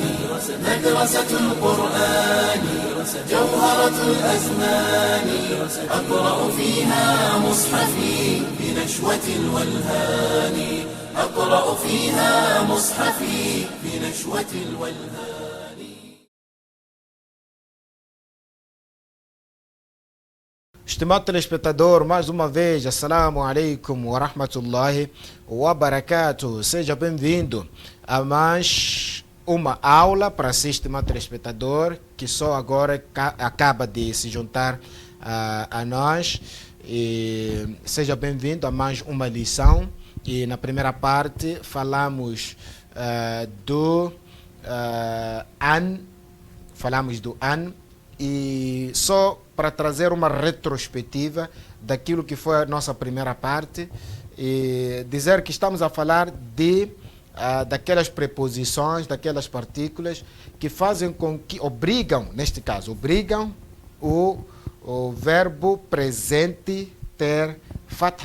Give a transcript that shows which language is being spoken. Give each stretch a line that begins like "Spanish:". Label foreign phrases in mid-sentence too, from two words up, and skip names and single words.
Arabic: مدرسة القرآن جوهرة الأزمان أقرأ فيها مصحفي بنشوة الولهان أقرأ فيها مصحفي بنشوة الولهان.
Portuguese: Estimado telespectador, mais uma vez,
Arabic: السلام عليكم ورحمة الله وبركاته.
Portuguese: Seja bem-vindo a mais uma aula para si, estimado telespectador, que só agora acaba de se juntar a nós. E seja bem-vindo a mais uma lição. E na primeira parte falamos do an, e só para trazer uma retrospectiva daquilo que foi a nossa primeira parte e dizer que estamos a falar daquelas preposições, daquelas partículas que fazem com que obrigam o verbo presente ter fatha.